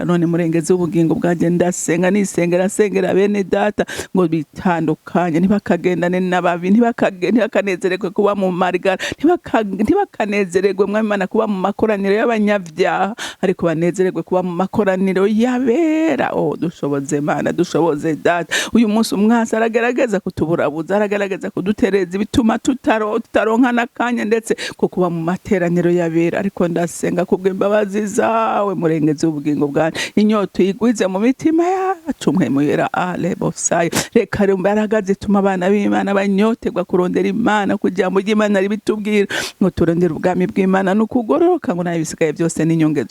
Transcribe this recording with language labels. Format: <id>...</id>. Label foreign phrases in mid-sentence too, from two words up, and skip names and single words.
<rn>None murengezi w'ubugingo bwanje ndasenga, nisengera bene Data ngo bitandukanye, ntibakagendane n'ababi, ntibakanezererwe kuba mu marigara, ntibakanezererwe Mwami Imana kuba mu makoraniro y'abanyavyaha, ariko banezererwe kuba mu makoraniro y'abera. Dushoboze Mana, dushoboze Data. Uyu munsi umwasi aragerageza kutuburabuza, aragerageza kudutereza ibituma tutaronka n'akanya ndetse ko kuba mu materaniro y'abera. Ariko ndasenga kubw'imbabazi zawe murengezi w'ubugingo bwanjye, inyota uyigwize mu mitima yacu mpwemu yera alebosaya. Reka imbaraga zituma abana b'Imana banyoterwa kurondera Imana, kugira ngo Imana ribitubwira ngo turondere ubwami bw'Imana n'ukugororoka, ngo nayo bisigaye byose n'inyongezo.</rn>